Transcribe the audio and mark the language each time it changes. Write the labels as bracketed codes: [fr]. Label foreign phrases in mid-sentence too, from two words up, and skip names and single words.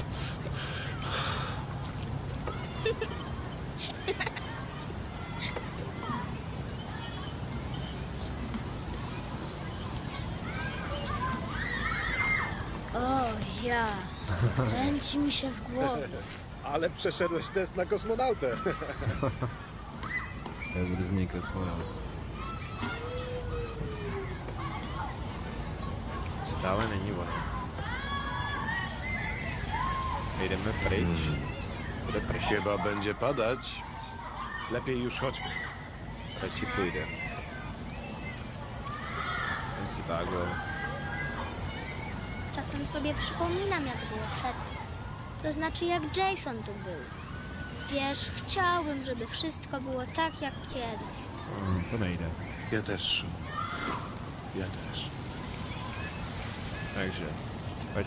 [pl] O, ja. Kręci mi się w głowie. Ale przeszedłeś test na kosmonautę. Dobry z niej kosmonaut. [cs] Stále není ono. Jdeme pryč. Bude pršet. [pl] Chyba będzie padać. Lepiej już chodźmy. [cs] Radši půjde. Ten si vágl. [pl] Czasem sobie przypominam, jak było przedtem. To znaczy, jak Jason tu był. Wiesz, chciałbym, żeby wszystko było tak, jak kiedyś. [cs] To nejde. [pl] Ja też. Ja też. [cs] Takže, pojď.